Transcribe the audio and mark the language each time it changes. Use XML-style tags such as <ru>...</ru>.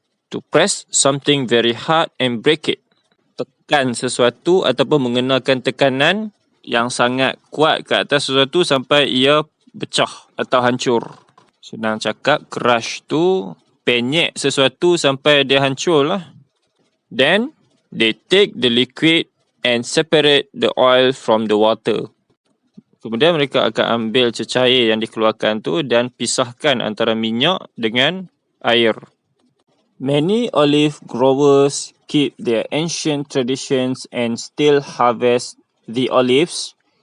<en>To press something very hard and break it.</en> <ms>Tekan sesuatu ataupun mengenakan tekanan yang sangat kuat ke atas sesuatu sampai ia pecah atau hancur. Senang cakap, crush tu penyek sesuatu sampai dia hancur lah.</ms> <en>Then, they take the liquid and separate the oil from the water.</en> <ms>Kemudian mereka akan ambil cecair yang dikeluarkan tu dan pisahkan antara minyak dengan air.</ms> <en>Many olive growers keep their ancient traditions and still harvest the olives.</en>